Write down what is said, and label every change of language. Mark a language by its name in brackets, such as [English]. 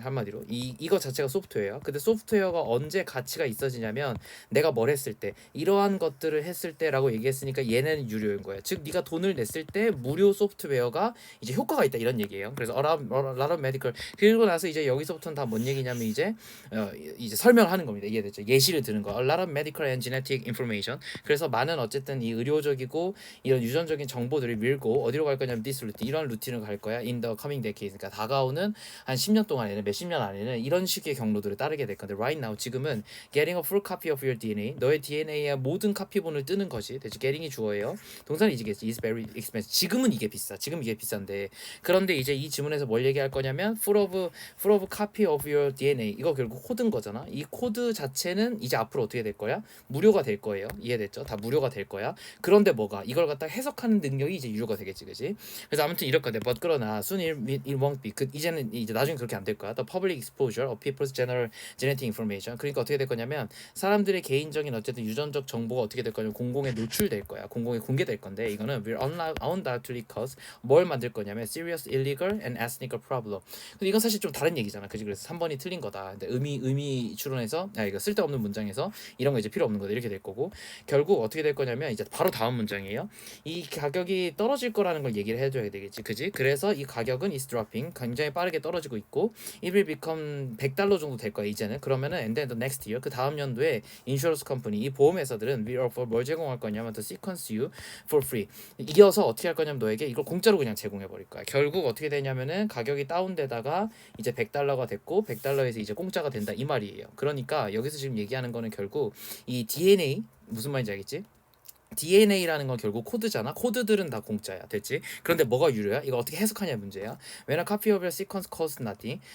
[Korean] 한마디로 이거 자체가 소프트웨어야. 근데 소프트웨어가 언제 가치가 있어지냐면 내가 뭘 했을 때 이러한 것들을 했을 때라고 얘기했으니까 얘는 유료인 거야. 즉 네가 돈을 냈을 때 무료 소프트웨어가 이제 효과가 있다 이런 얘기예요. 그래서 [English] a lot of medical [Korean] 그리고 나서 이제 여기서부터는 다 뭔 얘기냐면 이제 설명을 하는 겁니다. 이해됐죠? 예시를 드는 거. [English] A lot of medical and genetic information. [Korean] 그래서 많은 어쨌든 이 의료적이고 이런 유전적인 정보들을 밀고 어디로 갈 거냐면 [English] this routine [Korean] 이런 루틴을 갈 거야. [English] In the coming decades. [Korean] 그러니까 다가오는 한 10년 동안에는 몇십 년 안에는 이런 식의 경로들을 따르게 될 건데 [English] right now [Korean] 지금은 [English] getting a full copy of your DNA [Korean] 너의 DNA의 모든 카피본을 뜨는 것이 대체 getting이 주어예요. 동사는 이지겠지. [English] is very expensive. [Korean] 지금은 이게 비싸. 지금 이게 비싼데 그런데 이제 이 지문에서 뭘 얘기할 거냐면 [English] full of copy of your DNA [Korean] 이거 결국 코드인 거잖아. 이 코드 자체는 이제 앞으로 어떻게 될 거야? 무료가 될 거예요. 이해됐죠? 다 무료가 될 거야. 그런데 뭐가 이걸 갖다 해석하는 능력이 이제 유료가 되겠지, 그지? 그래서 아무튼 이럴 건데, but 그러나 [English] soon it won't be. [Korean] 이제는 이제 나중에 그렇게 안 될 거야. [English] The public exposure of people's general genetic information. [Korean] 그러니까 어떻게 될 거냐면 사람들의 개인적인 어쨌든 유전적 정보가 어떻게 될 거냐면 공공에 노출될 거야. 공공에 공개될 건데 이거는 [English] will undoubtedly cause [Korean] 뭘 만들 거냐면 [English] serious illegal and ethnic problem. [Korean] 근데 이건 사실 좀 다른 얘기잖아, 그지? 그래서 3번이 틀린 거다. 근데 의미 추론해서 이거 쓸데없는 문장에서 이런 거 이제 필요 없는 거다 이렇게 될 거고 결국 어떻게 될 거냐면 이제 바로 다음 문장이에요. 이 가격이 떨어질 거라는 걸 얘기를 해줘야 되겠지, 그지? 그래서 이 가격은 [English] is dropping [Korean] 굉장히 빠르게 떨어지고 있고 [English] it will become $100 [Korean] 정도 될 거야 이제는. 그러면은 [English] and then the next year [Korean] 그 다음 연도에 [English] insurance company [Korean] 이 보험회사들은 [English] will offer [Korean] 뭘 제공할 거냐면 [English] to sequence you for free [Korean] 이어서 어떻게 할 거냐면 너에게 이걸 공짜로 그냥 제공해 버릴 거야. 결국 어떻게 되냐면은 가격이 다운되다가 이제 $100가 됐고 $100에서 이제 공짜가 된다 이 말이에요. 그러니까 여기서 지금 얘기하는 거는 결국 이 DNA 무슨 말인지 알겠지? DNA라는 건 결국 코드잖아. 코드들은 다 공짜야. 됐지? 그런데 뭐가 유료야? 이거 어떻게 해석하냐 문제야. [English] When a copy of your sequence costs nothing.